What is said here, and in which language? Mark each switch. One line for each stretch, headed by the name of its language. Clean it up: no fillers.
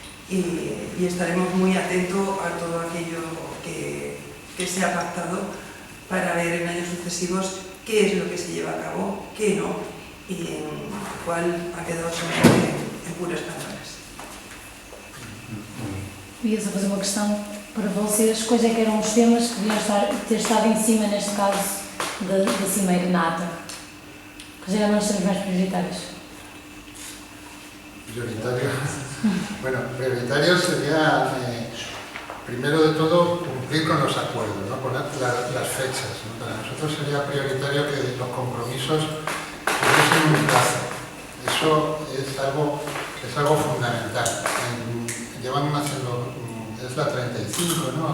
Spanish: Y estaremos muy atentos a todo aquello que se ha pactado para ver en años sucesivos qué es lo que se lleva a cabo, qué no, y en cuál ha quedado solamente en puras palabras.
Portuguese: Ia só fazer uma questão para vocês. Quais é que eram os temas que deviam ter estado em cima, neste caso, da cimeira nata? Quais eram os temas mais prioritários?
Spanish: Prioritario. Bueno, prioritario sería, primero de todo, cumplir con los acuerdos, ¿no? Con las fechas, ¿no? Para nosotros sería prioritario que los compromisos que muchísimo plazo. Eso es algo fundamental. Llevan haciendo, es la 35, ¿no?